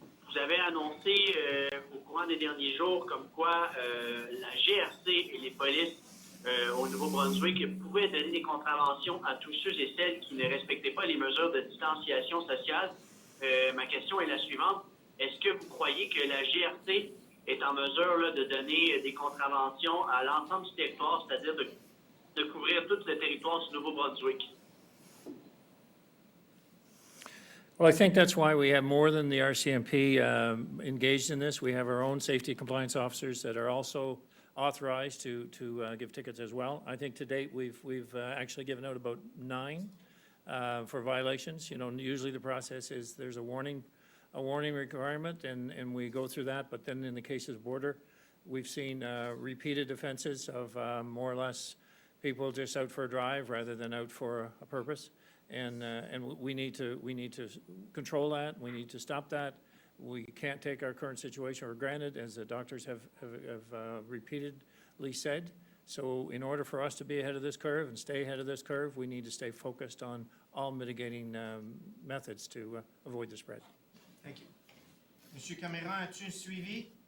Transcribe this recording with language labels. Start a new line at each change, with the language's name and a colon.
French: Vous avez annoncé au courant des derniers jours comme quoi la GRC et les polices au Nouveau-Brunswick pouvaient donner des contraventions à tous ceux et celles qui ne respectaient pas les mesures de distanciation sociale. Ma question est la suivante. Est-ce que vous croyez que la GRC est en mesure là, de donner des contraventions à l'ensemble du territoire, c'est-à-dire de couvrir tout le territoire du Nouveau-Brunswick?
English: Well, I think that's why we have more than the RCMP engaged in this. We have our own safety compliance officers that are also authorized to give tickets as well. I think to date we've actually given out about 9 for violations. You know, usually the process is there's a warning requirement and we go through that. But then in the case of border, we've seen repeated offenses of more or less people just out for a drive rather than out for a purpose. And we need to control that. We need to stop that. We can't take our current situation for granted, as the doctors have repeatedly said. So in order for us to be ahead of this curve and stay ahead of this curve, we need to stay focused on all mitigating methods to avoid the spread. Thank you.
French: Monsieur Camirant, as-tu un suivi?